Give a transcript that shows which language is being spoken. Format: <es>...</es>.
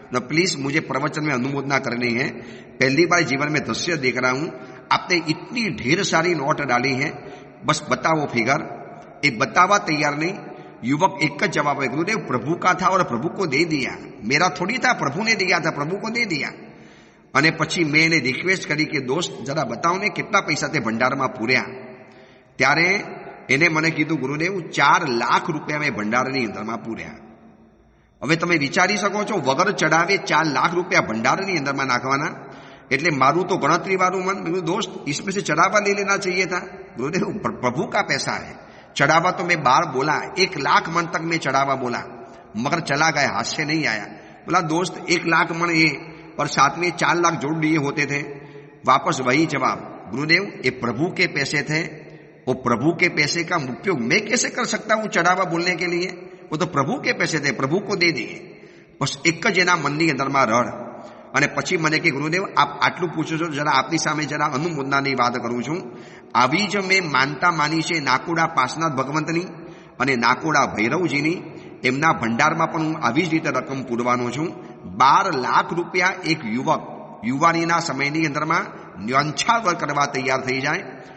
<hi>न प्लीज मुझे प्रवचन में अनुमोदना करनी है. पहली बार जीवन में दृश्य देख रहा हूं. आपने इतनी ढेर सारी नोट डाली है, बस बताओ फिगर. एक बतावा तैयार नहीं. युवक एक जवाब है, गुरुदेव प्रभु का था और प्रभु को दे दिया. मेरा थोड़ी था, प्रभु ने दिया था, प्रभु को दे दिया.</hi> <gu>અને પછી મેં એને રિક્વેસ્ટ કરી કે દોસ્ત જરા બતાવો ને કેટલા પૈસા તે ભંડારમાં પૂર્યા. ત્યારે એને મને કીધું, ગુરુદેવ 4 લાખ રૂપિયા મેં ભંડારની અંદરમાં પૂર્યા. હવે તમે વિચારી શકો છો, વગર ચડાવે 4 લાખ રૂપિયા ભંડારની અંદરમાં નાખવાના. એટલે મારું તો ગણતરી વાળું મન,</gu> <hi>दोस्त इसमें से चढ़ावा ले लेना चाहिए था. गुरुदेव प्रभु का पैसा है. चढ़ावा तो मैं 12 बोला, 1 लाख मन तक मैं चढ़ावा बोला, मगर चला गया, हाथ से नहीं आया. बोला दोस्त 1 लाख मन ये और साथ में 4 लाख जोड़ दिए होते थे. वापस वही जवाब, गुरुदेव ये प्रभु के पैसे थे, वो प्रभु के पैसे का उपयोग मैं कैसे कर सकता हूं चढ़ावा बोलने के लिए? वो तो प्रभु के पैसे थे, प्रभु को दे दिए. बस</hi> <gu>एक ज एना मननी अंदરમાં રડ. અને પછી મને કે ગુરુદેવ આપ આટલું પૂછો છો, જરા આપની સામે જરા અનુમોદનાની વાત કરું છું. આવી જ મેં માનતા માની છે નાકોડા પાસનાથ ભગવંતની અને નાકોડા ભૈરવજીની. એમના ભંડારમાં પણ હું આવી જ રીતે રકમ પૂરવાનો છું. 12 લાખ રૂપિયા એક યુવક યુવાનીના સમયની અંદરમાં ન્યંછાવર કરવા તૈયાર થઈ જાય.</gu>